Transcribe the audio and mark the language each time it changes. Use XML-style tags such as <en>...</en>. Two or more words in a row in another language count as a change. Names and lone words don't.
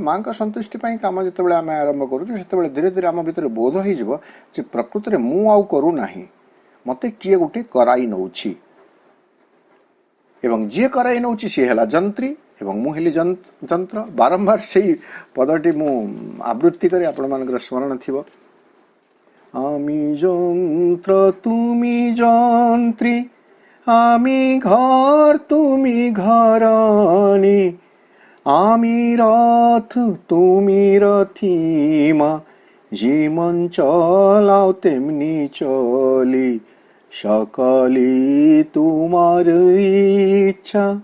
<or>ମାଙ୍କ ସନ୍ତୁଷ୍ଟି ପାଇଁ କାମ ଯେତେବେଳେ ଆମେ ଆରମ୍ଭ କରୁଛୁ, ସେତେବେଳେ ଧୀରେ ଧୀରେ ଆମ ଭିତରେ ବୋଧ ହେଇଯିବ ଯେ ପ୍ରକୃତରେ ମୁଁ ଆଉ କରୁନାହିଁ, ମୋତେ କିଏ ଗୋଟେ କରାଇ ନେଉଛି, ଏବଂ ଯିଏ କରାଇ ନେଉଛି ସିଏ ହେଲା ଯନ୍ତ୍ରୀ ଏବଂ ମୁଁ ହେଲି ଯନ୍ତ୍ର। ବାରମ୍ବାର ସେଇ ପଦଟି ମୁଁ ଆବୃତ୍ତି କରି ଆପଣମାନଙ୍କର ସ୍ମରଣ ଥିବ।</or> <bn>আমি যন্ত্র তুমি যন্ত্রী, আমি ঘর তুমি ঘরানি, আমি রথ তুমি রথিমা, যেমন চলাও তেমনি চলি, সকলি তোমার ইচ্ছা,</bn>